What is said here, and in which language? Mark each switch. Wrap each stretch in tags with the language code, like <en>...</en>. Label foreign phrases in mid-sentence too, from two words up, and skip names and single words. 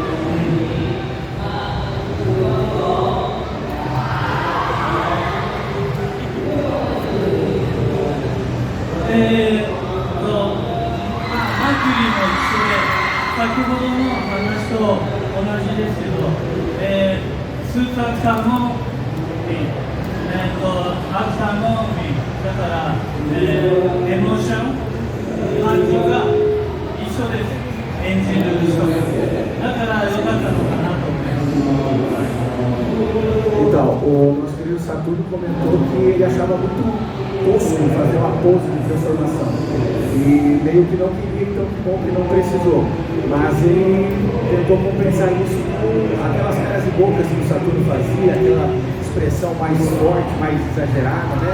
<ja>マーキュリーも一緒で、先ほどの話と同じですけど、スーツアクターもアクターもだから、エモーション、感情が一緒です、演じる人が。だから良かったのかなと思います。</ja> <pt>Então, o nosso querido Saturno comentou que ele achava muito tosco fazer uma pose de transformação. E meio que não queria, então que bom que não precisou. Mas ele tentou compensar isso com aquelas caras e bocas que o Saturno fazia, aquela expressão mais forte, mais exagerada, né?</pt>